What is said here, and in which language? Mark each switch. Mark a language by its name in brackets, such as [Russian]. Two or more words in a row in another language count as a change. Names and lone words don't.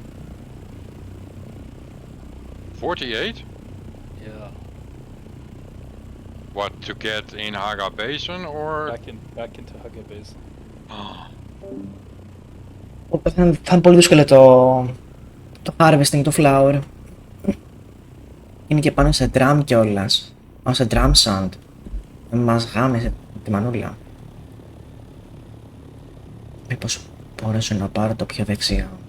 [English] 48? Yeah. What, to get in Haga Basin or? Back into Haga Basin. [Greek] Θα είναι πολύ δύσκολο το harvesting του flower. Είναι και πάνω σε drum κιόλας. Πάνω σε [English] drum sand. [Greek] Μας γάμισε τη μανούλα. Μήπως μπορέσω να πάρω το πιο δεξιά.